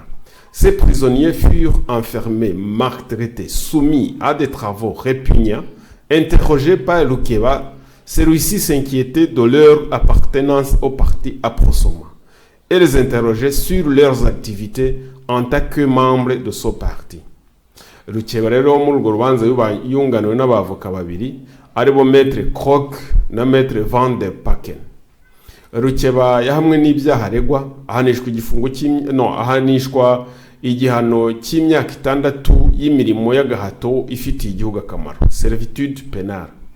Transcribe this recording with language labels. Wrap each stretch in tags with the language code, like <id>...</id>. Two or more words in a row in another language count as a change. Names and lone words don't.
<fr>Ces prisonniers furent enfermés, maltraités, soumis à des travaux répugnants, interrogés par Lukeba. Celui-ci s'inquiétait de leur appartenance au parti Aprosoma et les interrogeait sur leurs activités en tant que membres de ce parti.</fr> <rw>Lukeba rero muri urwo rubanza yunganiwe n'abavoka babiri aribo Maître Krog na Maître Van der Packen. Lukeba yahamwe n'ibyaha aregwa, ahanishwa igihano cy'imyaka 6 y'imirimo y'agahato ifitiye igihugu akamaro,</rw> <fr>servitude pénale.</fr>